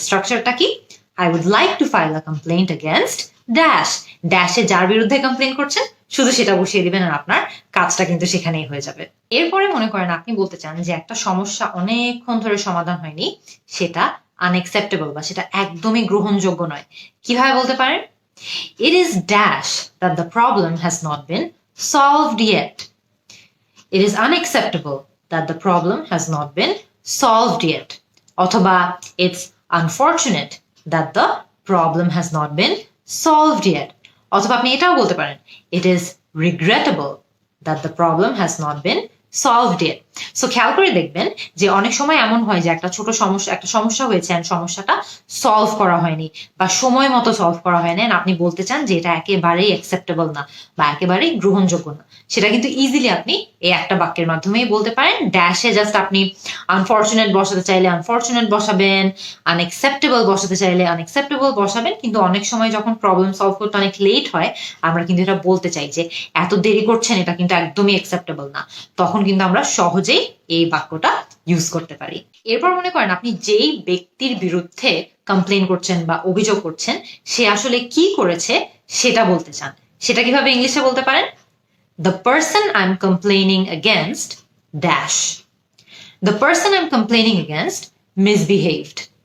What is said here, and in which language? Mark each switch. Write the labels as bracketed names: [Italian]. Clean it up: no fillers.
[Bangla] স্ট্রাকচারটা কি? [English] I would like to file a complaint against dash. [Bangla] ড্যাশে যার বিরুদ্ধে কমপ্লেইন করছেন শুধু সেটা বসিয়ে দিবেন আর আপনার কাজটা কিন্তু সেখানেই হয়ে যাবে। এরপরে মনে করেন আপনি বলতে চান যে একটা সমস্যা অনেকক্ষণ ধরে সমাধান হয়নি, সেটা আনএক্সেপ্টেবল বা সেটা একদমই গ্রহণযোগ্য নয়। কিভাবে বলতে পারেন? [English] It is dash that the problem has not been solved yet. It is unacceptable that the problem has not been solved yet. অথবা it's unfortunate that the problem has not been solved yet. [Bangla] অথবা আপনি এটাও বলতে পারেন, [English] it is regrettable that the problem has not been solved it. [Bangla] So খেয়াল করে দেখবেন যে অনেক সময় এমন হয় যে একটা সমস্যা হয়েছে and সমস্যাটা সলভ করা হয়নি বা সময় মতো সলভ করা হয়নি and আপনি বলতে চান যে এটা একেবারেই অ্যাকসেপ্টেবল না বা একেবারেই গ্রহণযোগ্য না, সেটা কিন্তু ইজিলি আপনি এই একটা বাক্যের মাধ্যমেই বলতে পারেন। ড্যাশে জাস্ট আপনি আনফরচুনেট বসাতে চাইলে আনফরচুনেট বসাবেন, আনএক্সেপ্টেবল বসাতে চাইলে আনএক্সেপ্টেবল বসাবেন। কিন্তু অনেক সময় যখন প্রবলেম সলভ করতে অনেক লেট হয়, আমরা কিন্তু এটা বলতে চাই যে এত দেরি করছেন, এটা কিন্তু একদমই অ্যাকসেপ্টেবল না, তখন কিন্তু আমরা সহজেই এই বাক্যটা ইউজ করতে পারি। এরপর মনে করেন আপনি যেই ব্যক্তির বিরুদ্ধে কমপ্লেন করছেন বা অভিযোগ করছেন, সে আসলে কি করেছে সেটা বলতে চান। সেটা কিভাবে ইংলিশে বলতে পারেন? [English] The person I'm complaining against dash. The person I'm complaining against misbehaved.